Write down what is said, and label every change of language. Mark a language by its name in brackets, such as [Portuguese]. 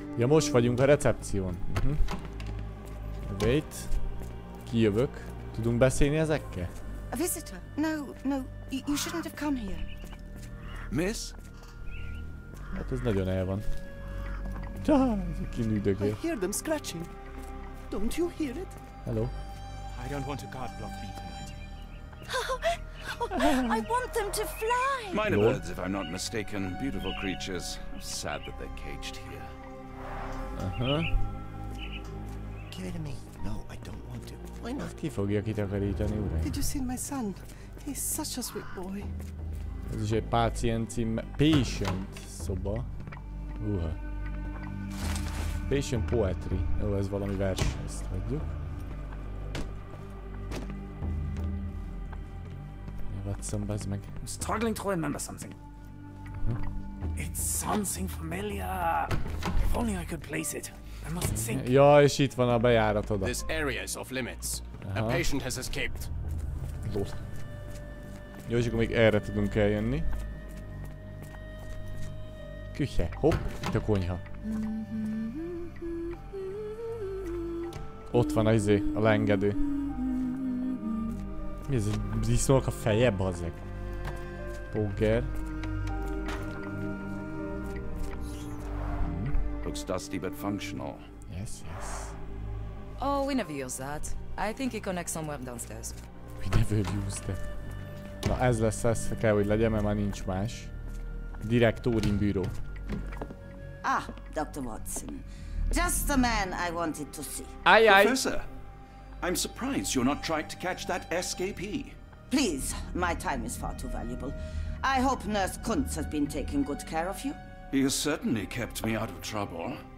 [Hungarian] Ja, most vagyunk a recepción. [English] Wait. [Hungarian] Kijövök. Tudunk beszélni ezekkel? [English] A visitor? No, you shouldn't have come here. Miss? [Hungarian] Hát ez nagyon el van. Ez a kinüldögél. [English] I hear them scratching. Don't you hear it? Hello. I don't want a guard block me tonight. I want them to fly! Minor birds, if I'm not mistaken. Beautiful creatures. Sad that they're caged here. Give it to me. No, I don't want to. Why not? [Hungarian] Ki fogja kitakarítani, uraim? [English] Did you see my son? He's such a sweet boy. [Hungarian] Ez is egy pacient cím... Patient szoba. [English] Patient poetry. [Hungarian] Jó, ez valami vers, ezt hagyjuk. Watson, bazd meg. [English] I'm struggling to remember something. It's something familiar. If only I could place it. I must think. [Hungarian] Ja, és itt van a bejárat oda. [English] This area is off limits. A patient has escaped. Lol. [Hungarian] Jó, és akkor még erre tudunk eljönni. Küche. Hopp, itt a konyha. Ott van a leengedő. Mi ez? Disznónak a feje, bazzeg? Póker. [English] Looks dusty but functional. Yes. Oh, we never use that. I think it connects somewhere downstairs. We never used that. [Hungarian] Na ez lesz, ez kell, hogy legyen, mert már nincs más. Directorium bűró. [English] Ah, Dr. Watson. Just the man I wanted to see. Professor, I'm surprised you're not trying to catch that escapee. Please, my time is far too valuable. I hope Nurse Kuntz has been taking good care of you. He has certainly kept me out of trouble.